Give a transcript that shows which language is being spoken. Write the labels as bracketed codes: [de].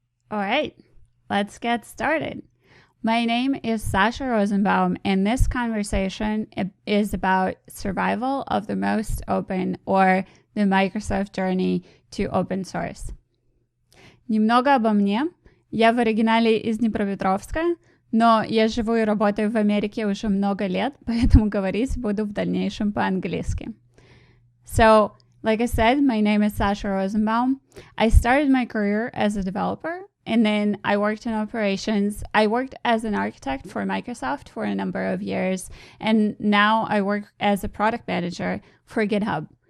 [en] All right, let's get started. My name is Sasha Rosenbaum, and this conversation is about survival of the most open, or the Microsoft journey to open source. [ru] Немного обо мне. Я в оригинале из Днепропетровска, но я живу и работаю в Америке уже много лет, поэтому говорить буду в дальнейшем по-английски. [en] So, like I said, my name is Sasha Rosenbaum. I started my career as a developer, and then I worked in operations. I worked as an architect for Microsoft for a number of years, and now I work as a product manager for GitHub.